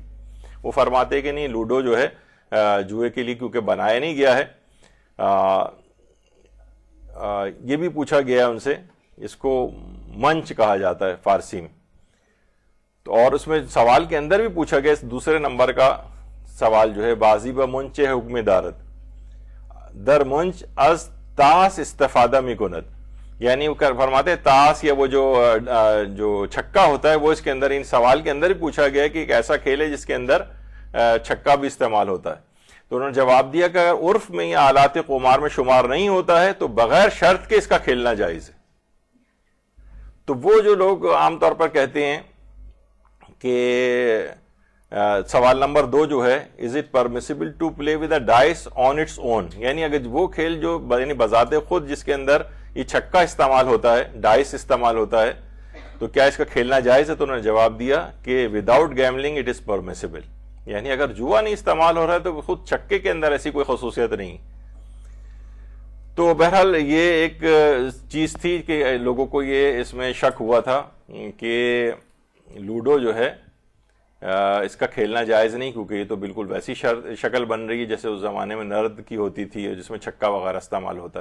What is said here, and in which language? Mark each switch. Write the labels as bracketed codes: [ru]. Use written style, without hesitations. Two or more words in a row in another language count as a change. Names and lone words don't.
[ur] وہ فرماتے کہ نہیں, لوڈو جو ہے جوئے کے لیے کیونکہ بنایا نہیں گیا ہے. یہ بھی پوچھا گیا ہے ان سے, اس کو منچ کہا جاتا ہے فارسی میں. تو اور اس میں سوال کے اندر بھی پوچھا گیا, دوسرے نمبر کا سوال جو ہے, [fa] بازی با منچ حکم دارت در منچ از تاس استفادہ می کند, [ur] یعنی وہ فرماتے ہیں تاس یا وہ جو چھکا ہوتا ہے وہ اس کے اندر, ان سوال کے اندر ہی پوچھا گیا کہ ایک ایسا کھیل ہے جس کے اندر چھکا بھی استعمال ہوتا ہے. تو انہوں نے جواب دیا کہ اگر عرف میں یا آلات قمار میں شمار نہیں ہوتا ہے تو بغیر شرط کے اس کا کھیلنا جائز ہے. تو وہ جو لوگ عام طور پر کہتے ہیں کہ سوال نمبر 2 جو ہے, [en] is it permissible to play with a dice on its own, [ur] یعنی اگر وہ کھیل جو یعنی بذات خود جس کے اندر یہ چھکا استعمال ہوتا ہے, ڈائس استعمال ہوتا ہے, تو کیا اس کا کھیلنا جائز ہے؟ تو انہوں نے جواب دیا کہ [en] without gambling it is permissible, [ur] یعنی اگر جوا نہیں استعمال ہو رہا ہے تو خود چھکے کے اندر ایسی کوئی خصوصیت نہیں. تو بہرحال یہ ایک چیز تھی کہ لوگوں کو یہ اس میں شک ہوا تھا کہ لوڈو جو ہے اس کا کھیلنا جائز نہیں, کیونکہ یہ تو بالکل ویسی شکل بن رہی ہے جیسے اس زمانے میں نرد کی ہوتی تھی جس میں چھکا وغیرہ استعمال ہوتا ہے.